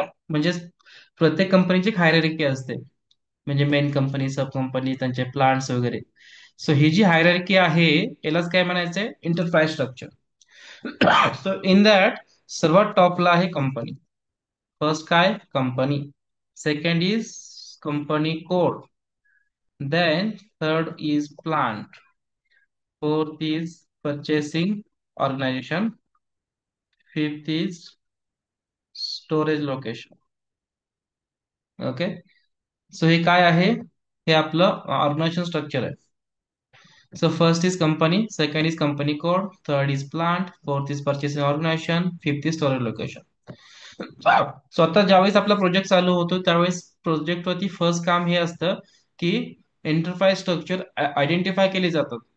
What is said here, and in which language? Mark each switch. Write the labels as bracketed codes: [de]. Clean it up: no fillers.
[mr] म्हणजे प्रत्येक कंपनीची हायरार्की असते. म्हणजे मेन कंपनी, सब कंपनी, त्यांचे प्लांट्स वगैरे. सो ही जी हायरार्की आहे यालाच काय म्हणायचंय? Enterprise structure. So in that सर्वात टॉपला आहे कंपनी. फर्स्ट काय? Company. [en] Second is company code. Then third is plant. Fourth is purchasing organization. Fifth is storage location. [mr] Okay. So हे काय आहे? [en] हे आपलं organization structure आहे. So first is company, second is company code, third is plant, fourth is purchasing organization, fifth is storage location. [mr] स्वतः ज्यावेळेस आपला project चालू होतो त्यावेळेस प्रोजेक्ट वरती फर्स्ट काम हे असतं की एंटरप्राइज स्ट्रक्चर आयडेंटिफाय केले जातात.